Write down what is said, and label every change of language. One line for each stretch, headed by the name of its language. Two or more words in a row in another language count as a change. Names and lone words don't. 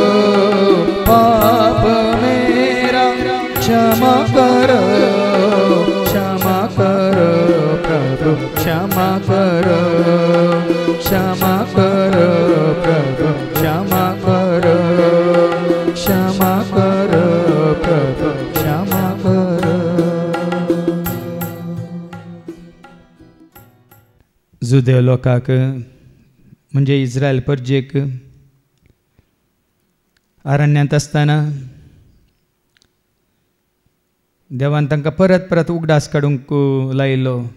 Hindi: पाप मेरा क्षमा करो, क्षमा करो प्रभु क्षमा करो, क्षमा करो प्रभु क्षमा करो, क्षमा करो प्रभु क्षमा करो।
Konkani: जुदेव लोकांक म्हणजे इस्रायल परजेक अरण्यांत आसतना देवान तांकां परत परत उगडास काडूंक लायिल्लो,